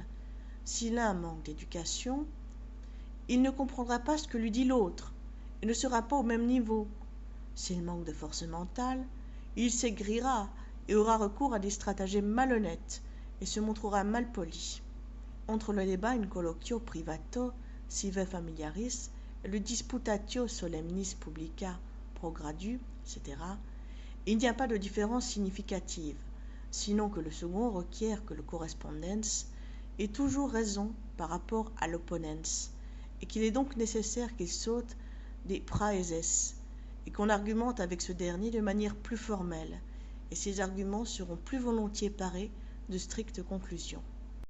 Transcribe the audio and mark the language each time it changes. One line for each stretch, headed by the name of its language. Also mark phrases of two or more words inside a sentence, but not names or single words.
French: Si l'un manque d'éducation, il ne comprendra pas ce que lui dit l'autre et ne sera pas au même niveau. S'il manque de force mentale, il s'aigrira et aura recours à des stratagèmes malhonnêtes et se montrera malpoli. Entre le débat
Latin: in colloquio privato sive familiaris
French: et le
Latin: disputatio solemnis publica pro gradu,
French: etc., il n'y a pas de différence significative, sinon que le second requiert que le correspondens ait toujours raison par rapport à l'opponens, et qu'il est donc nécessaire qu'il saute des praeses, et qu'on argumente avec ce dernier de manière plus formelle, et ces arguments seront plus volontiers parés de strictes conclusions.